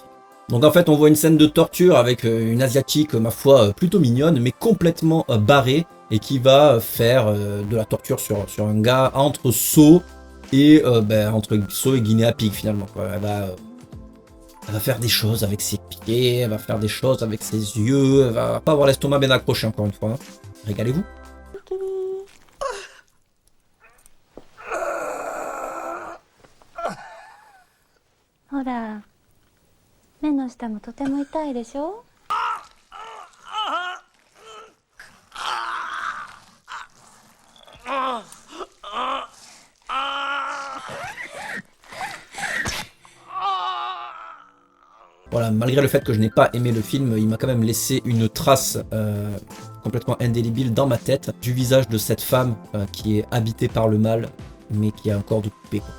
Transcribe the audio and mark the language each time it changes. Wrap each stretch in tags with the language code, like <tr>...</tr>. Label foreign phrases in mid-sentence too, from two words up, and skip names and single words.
<fr>Donc en fait on voit une scène de torture avec une asiatique, ma foi, plutôt mignonne, mais complètement barrée, et qui va faire de la torture sur un gars entre Saw et entre Saw et Guinea Pig finalement, quoi. Elle va faire des choses avec ses pieds, elle va faire des choses avec ses yeux, elle va pas avoir l'estomac bien accroché encore une fois, hein. Régalez-vous.</fr> <ja>ほら、目の下もとても痛いでしょ?</ja> <fr>Voilà, malgré le fait que je n'ai pas aimé le film, il m'a quand même laissé une trace complètement indélébile dans ma tête du visage de cette femme qui est habitée par le mal, mais qui a un corps de poupée, quoi.</fr>